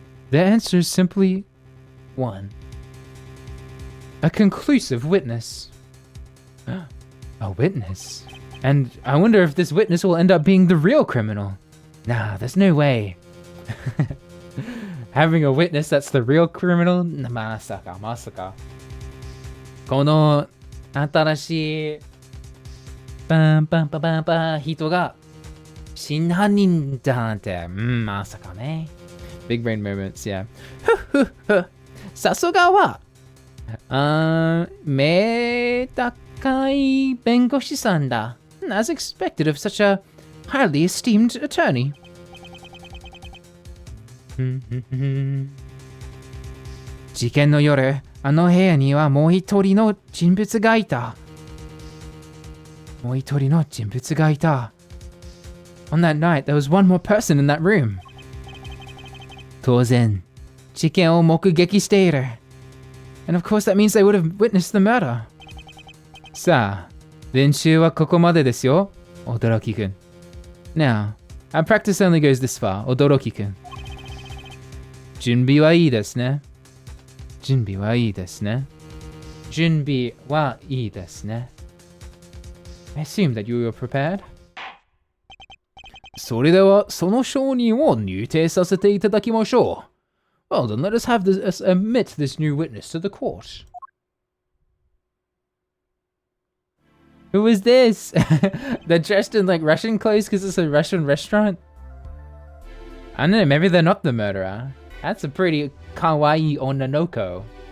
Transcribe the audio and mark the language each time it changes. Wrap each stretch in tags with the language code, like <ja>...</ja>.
<en>The answer is simply one. A conclusive witness. A witness? And I wonder if this witness will end up being the real criminal. Nah, there's no way. Having a witness that's the real criminal?</en> <ja>まさか、まさか。この新しいパンパンパパンパン人が真犯人だなんて、まさかね。</ja> <en>Big brain moments, yeah.</en> <ja>さすがは、目高い弁護士さんだ。</ja> <en>As expected of such a highly esteemed attorney.</en> <ja>事件の夜、あの部屋にはもう一人の人物がいた。もう一人の人物がいた。</ja> <en>On that night, there was one more person in that room.</en> <ja>当然、事件を目撃している。</ja> <en>And of course that means they would have witnessed the murder.</en> <ja>さあ、練習はここまでですよ、驚きくん。</ja> <en>Now, our practice only goes this far, 驚きくん。</en> <ja>準備はいいですね。準備はいいですね。準備はいいですね。</ja> <en>I assume that you were prepared.</en> <ja>それでは、その証人を入廷させていただきましょう。</ja> <en>Well, then let us have this, admit this new witness to the court. Who is this? They're dressed in like Russian clothes because it's a Russian restaurant? I don't know, maybe they're not the murderer. That's a pretty</en> <ja>kawaii onanoko.</ja>